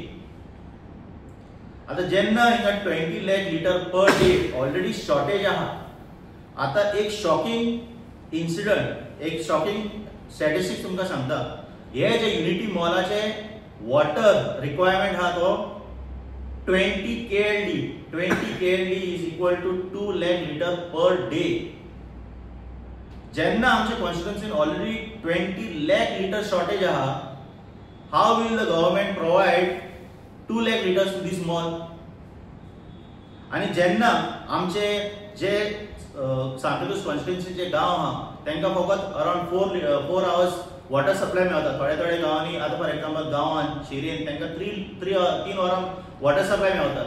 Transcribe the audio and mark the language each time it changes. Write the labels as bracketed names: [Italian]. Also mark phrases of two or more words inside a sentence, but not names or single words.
[Konkani] आता जेन्ना हिंगा 20 lakh [English] liter per day already shortage [Konkani] आहा. आता एक [English] shocking incident, [Konkani] एक [English] shocking statistics [Konkani] तुमकां सांगता. हे जे युनिटी मॉलाचे [English] water requirement [Konkani] आहा तो 20 KLD. [English] 20 KLD is equal to 2 lakh liter per day. [Konkani] जेन्ना आमच्या कॉन्स्टिट्युएन्सीन ऑलरेडी 20 lakh liter शॉर्टेज आहा, [English] how will the government provide 2 lakh liters to this mall? [Konkani] आणि जेन्ना आमचे जे सांताक्रूज कॉन्स्टिट्युएन्सीचे गांव आहा तांकां फकत अराउंड 4 hours [English] water supply [Konkani] मेळटा. थोड्या गांवांनी आता [English] for example [Konkani] गांवांत शेरीन तांकां 3 वरां [English] water supply [Konkani] मेळटा.